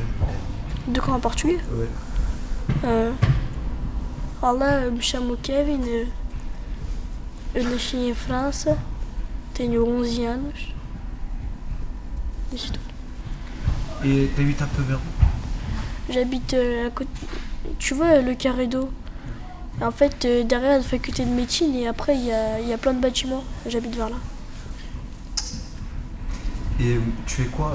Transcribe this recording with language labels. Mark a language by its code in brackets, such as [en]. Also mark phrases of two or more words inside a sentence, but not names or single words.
[fr] De quoi en portugais? ouais. [pt] Olá, me chamo Kevin, eu nasci em França, tenho 11 anos. [fr] C'est tout. Et t'habites un peu vers où? J'habite à côté. Tu vois le carré d'eau? En fait, derrière la faculté de médecine et après il y a plein de bâtiments. J'habite vers là. Et tu fais quoi?